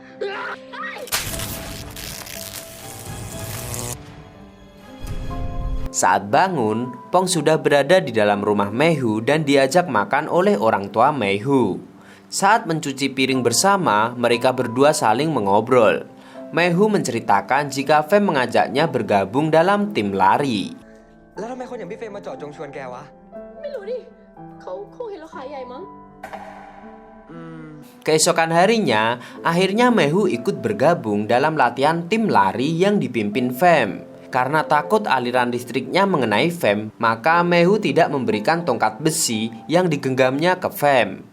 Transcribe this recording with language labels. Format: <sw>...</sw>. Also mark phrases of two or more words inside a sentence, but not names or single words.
<id>Saat bangun, Pong sudah berada di dalam rumah Meihu dan diajak makan oleh orang tua Meihu. Saat mencuci piring bersama, mereka berdua saling mengobrol. Meihu menceritakan jika Fem mengajaknya bergabung dalam tim lari.</id> <th>แล้วทำไมคนอย่างพี่เฟรมมาเจาะจงชวนแกวะ ไม่รู้ดิเขาคงเห็นเราขายใหญ่มั้ง</th> <id>Keesokan harinya, akhirnya Meihu ikut bergabung dalam latihan tim lari yang dipimpin Fem. Karena takut aliran listriknya mengenai Fem, maka Meihu tidak memberikan tongkat besi yang digenggamnya ke Fem.</id>